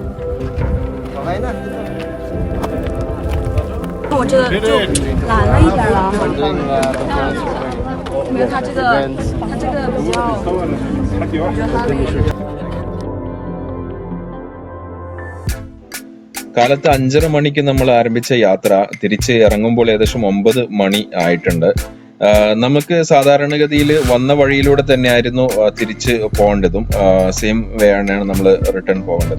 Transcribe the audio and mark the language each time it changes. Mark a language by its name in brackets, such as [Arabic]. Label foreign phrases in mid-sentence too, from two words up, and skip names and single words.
[Chinese] 我这个就懒了一点了，没有它这个比较，我觉得它那个。 [Malayalam] കാലത്ത് 5:30 മണിക്ക് നമ്മൾ ആരംഭിച്ച യാത്ര തിരിച്ച് ഇറങ്ങുമ്പോൾ ഏകദേശം 9 മണി ആയിട്ടുണ്ട്. നമുക്ക് സാധാരണഗതിയിൽ വന്ന വഴിയിലൂടെ തന്നെയായിരുന്നു തിരിച്ച് പോകേണ്ടതും, [English] same way [Malayalam] ആണ് നമ്മൾ റിട്ടേൺ പോകേണ്ടതും.